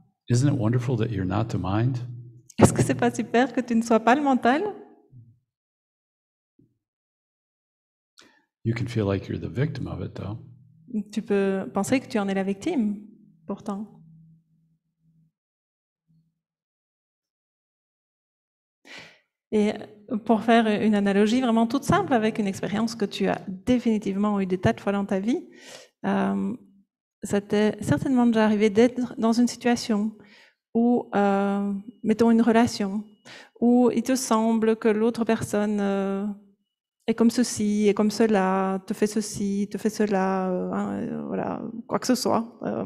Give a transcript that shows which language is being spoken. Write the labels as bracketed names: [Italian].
[English] Isn't it wonderful that you're not the mind? [French] Est-ce que c'est pas super que tu ne sois pas le mental? [English] You can feel like you're the victim of it, though. [French] Tu peux penser que tu en es la victime, pourtant. Et pour faire une analogie vraiment toute simple avec une expérience que tu as définitivement eu des tas de fois dans ta vie, ça t'est certainement déjà arrivé d'être dans une situation où, mettons une relation, où il te semble que l'autre personne est comme ceci, est comme cela, te fait ceci, te fait cela, voilà, quoi que ce soit.